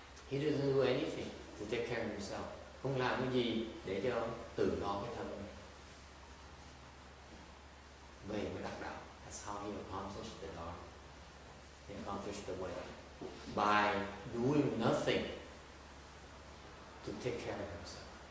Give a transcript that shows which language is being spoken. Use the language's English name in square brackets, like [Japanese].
[English] He doesn't do anything to take care of himself. [Vietnamese] Không làm cái gì để cho tự lo cái thân. Vậy mới đắc đạo. [English] That's how he accomplished the dharma. He accomplished the way by doing nothing to take care of himself.